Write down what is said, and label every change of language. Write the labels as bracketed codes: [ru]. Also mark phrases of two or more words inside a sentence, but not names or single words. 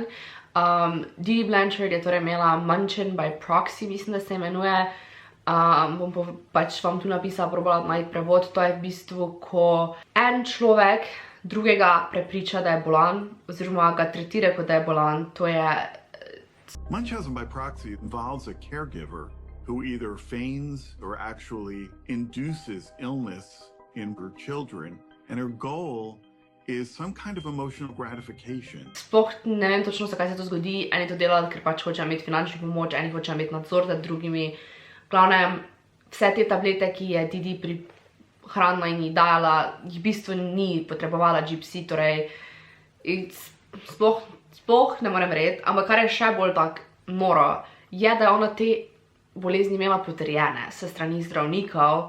[sl] Didi Blanchard je torej imela [en] Munchausen by proxy, [sl] mislim, da se imenuje. Bom pač vam tu napisala, probala najti prevod. To je v bistvu, ko en človek drugega prepriča, da je bolan, oziroma ga tretira, kot da je bolan. To je... [en] Munchausen by proxy involves a caregiver who either feigns or actually induces illness in her children, and her goal is some kind of emotional gratification. [sl] Sploh ne vem točno, zakaj se to zgodi. Eni to delajo, ker pač hočejo imeti finančno pomoč, eni hočejo imeti nadzor nad drugimi. Glavnem, vse te tablete, ki je Didi prihranila in ji dajala, jih v bistvu ni potrebovala Gypsy, torej sploh ne morem verjeti, ampak kar je še bolj tak noro, je, da je ona te bolezni imela potrjene s strani zdravnikov.